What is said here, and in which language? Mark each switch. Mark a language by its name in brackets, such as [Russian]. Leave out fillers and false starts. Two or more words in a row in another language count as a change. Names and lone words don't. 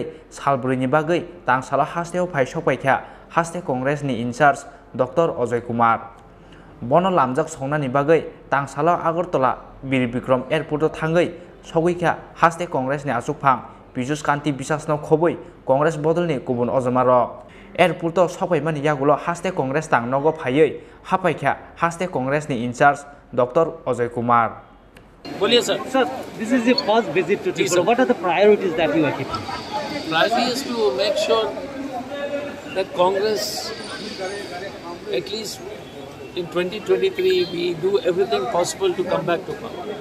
[Kok Borok] सालब्रैनि बागै तांसालो हास्टेआव फाइ सकबायखा हास्टे कांग्रेसनि इनचार्ज डक्टर अजय कुमार बनो लामजाक संनानि बागै तांसालो आगरतला बीर बिक्रम एयरपोर्टआव थाङै सगैखा हास्टे कांग्रेसनि आसुकफां बिजुस कान्ति बिसासनो खबै कांग्रेस बदलनि गुबुन अजामारक एयरपोर्टआव सफैमानि यागुलो हास्टे कांग्रेस तांनगो फायै हाफायखा हास्टे कांग्रेसनि इनचार्ज डक्टर अजय कुमार [English] बोलिए सर this is your first visit to Tripura. What are the priorities that you are keeping? Priority is to make sure that Congress, at least in 2023, we do everything possible to come back to power.